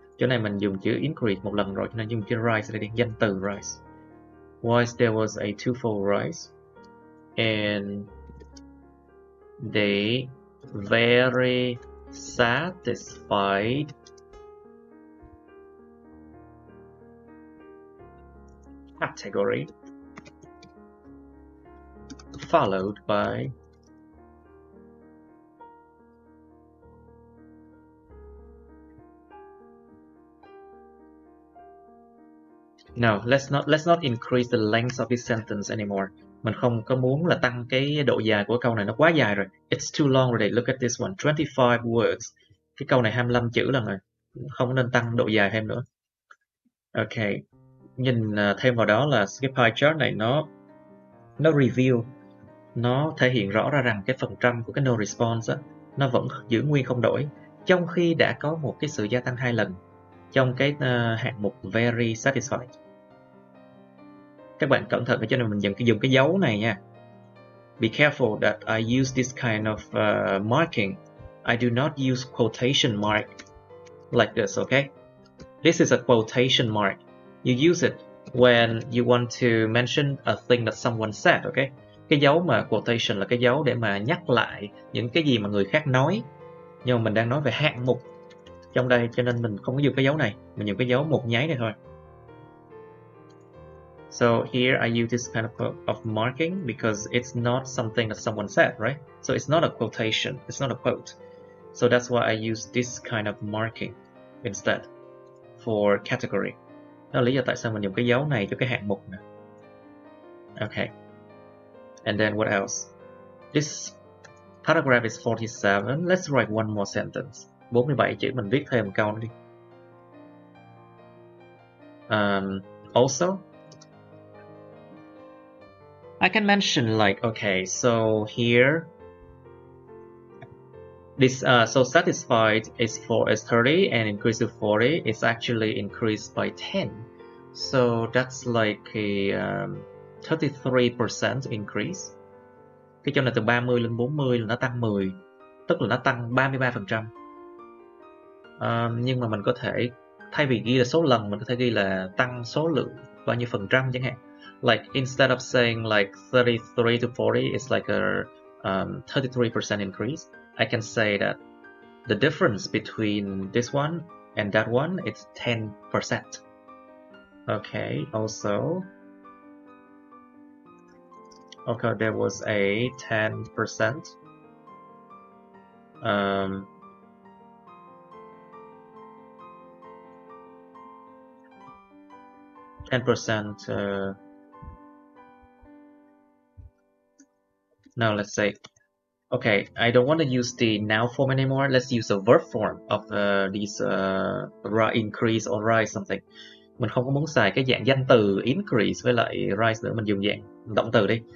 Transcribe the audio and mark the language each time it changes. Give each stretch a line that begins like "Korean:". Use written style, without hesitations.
Vietnamese: Chỗ này mình dùng chữ increase một lần rồi, cho nên dùng chữ rise đây đi, danh từ rise.
English: Whilst there was a twofold rise, and they very satisfied category followed by no, let's not increase the length of this sentence anymore.
Vietnamese: Mình không có muốn là tăng cái độ dài của câu này, nó quá dài rồi.
English: It's too long already. Look at this one, 25 words.
Vietnamese: Cái câu này 25 chữ lần rồi. Không nên tăng độ dài thêm nữa. Okay. Nhìn thêm vào đó là cái pie chart này nó review, nó thể hiện rõ ra rằng cái phần trăm của cái no response á, nó vẫn giữ nguyên không đổi, trong khi đã có một cái sự gia tăng 2 lần trong cái hạng mục very satisfied. Các bạn cẩn thận cho nên mình dùng cái dấu này nha.
English: Be careful that I use this kind of marking. I do not use quotation mark like this, okay? This is a quotation mark. You use it when you want to mention a thing that someone said, okay?
Vietnamese: Cái dấu mà quotation là cái dấu để mà nhắc lại những cái gì mà người khác nói. Nhưng mà mình đang nói về hạng mục trong đây, cho nên mình không có dùng cái dấu này, mình dùng cái dấu một nháy này thôi.
English: So here I use this kind of marking because it's not something that someone said, right? So it's not a quotation, it's not a quote. So that's why I use this kind of marking instead for category.
Vietnamese: Đó là lý do tại sao mình dùng cái dấu này cho cái hạng mục này. Okay.
English: And then what else? This paragraph is 47. Let's write one more sentence.
Vietnamese: 47 chữ, mình viết thêm một câu nữa đi.
English: Also, I can mention like, okay, so here, this so satisfied is 30 and increase to 40 is actually increased by 10. So that's like a 33% increase.
Vietnamese: Cái chỗ này từ 30 lên 40 là nó tăng 10, tức là nó tăng 33%. Nhưng mà mình có thể thay vì ghi là số lần, mình có thể ghi là tăng số lượng bao nhiêu phần trăm chẳng hạn.
English: Like instead of saying like 33 to 40, it's like a 33% increase. I can say that the difference between this one and that one is 10%. Okay, also, okay, there was a 10%. 10%. Now let's say, okay, I don't want to use the noun form anymore. Let's use the verb form of these increase or rise something.
Vietnamese: Mình không có muốn xài cái dạng danh từ increase với lại rise nữa, mình dùng dạng động từ đi.